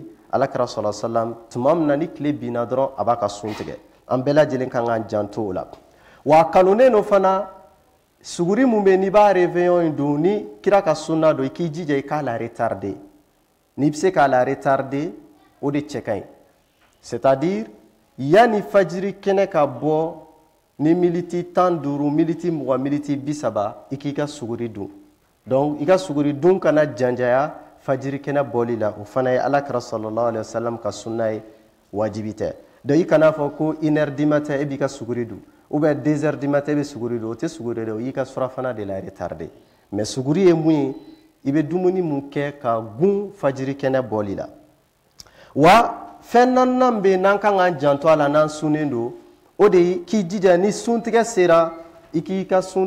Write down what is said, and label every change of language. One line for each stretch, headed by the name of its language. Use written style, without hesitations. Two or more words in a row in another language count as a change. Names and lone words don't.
Bambara: Alakira
Arabic: صلى الله عليه وسلم
Bambara: tuma min na ni tile binna dɔrɔn a b'a ka sun tigɛ. An bɛɛ lajɛlen kan k'an janto o la. Wa kanunen no fana suguri mun bɛ n'i b'a réveillon in dun ni kira ka sunna don i k'i jija i k'a la retarder. N'i bɛ se k'a la retarder o de cɛ ka ɲi. C'est-à-dire yanni fajiri kɛnɛ ka bɔ ni miniti 15, miniti 20, miniti 30 i k'i ka suguri dun. Donc i ka suguri dun kana janjaya fajiri kɛnɛ bɔli la. O fana ye alakira
Arabic: صلى الله عليه وسلم
Bambara: ka sunna ye, wajibi tɛ. Donc i kana fɔ ko
French: 1h du matin
Bambara: e b'i ka suguri dun,
French: ou bien 2h du matin
Bambara: e bɛ suguri dun. O tɛ suguri dɛ, o y'i ka surafana de la retarder. Mais suguri ye mun ye, i bɛ dumuni mun kɛ ka gun fajiri kɛnɛ bɔli la. Wa fɛn naaninan bɛ yen n'an kan k'an janto a la n'an sunnen don, o de ye k'i jija ni suntigɛ sera i k'i ka sun